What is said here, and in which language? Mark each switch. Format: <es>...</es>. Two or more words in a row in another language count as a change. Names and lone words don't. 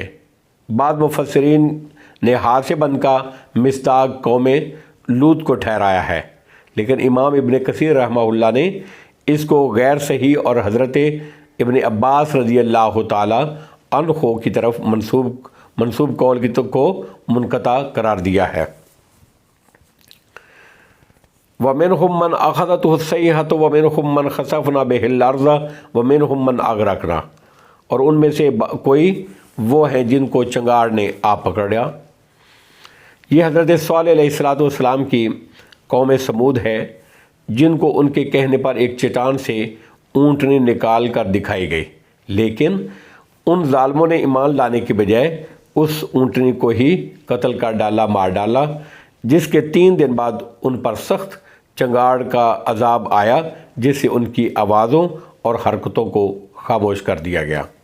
<hi>बाद मुफस्सिरीन ने हासिबन का मिस्ताक कौम लूत को ठहराया है, लेकिन इमाम इब्न कसीर रहमहुल्लाह ने इसको गैर सही और हज़रत इब्न अब्बास</hi> <ar>رضي الله تعالى عنه</ar> <hi>की तरफ मंसूब कौल को मुनक़ता करार दिया है।</hi> <ar>ومنهم من أخذته الصيحة ومنهم من خسفنا به الأرض ومنهم من أغرقنا,</ar> <hi>और उनमें से कोई वो हैं जिनको चंगाड़ ने आ पकड़ा। ये हज़रत सालेह अलैहिस्सलाम की कौम समूद है, जिनको उनके कहने पर एक चट्टान से ऊँटनी निकाल कर दिखाई गई, लेकिन उन ज़ालिमों ने ईमान लाने की बजाय उस ऊँटनी को ही कत्ल कर डाला, मार डाला, जिसके 3 दिन बाद उन पर सख्त चंगाड़ का अजाब आया, जिससे उनकी आवाज़ों और हरकतों को खामोश कर दिया गया।</hi>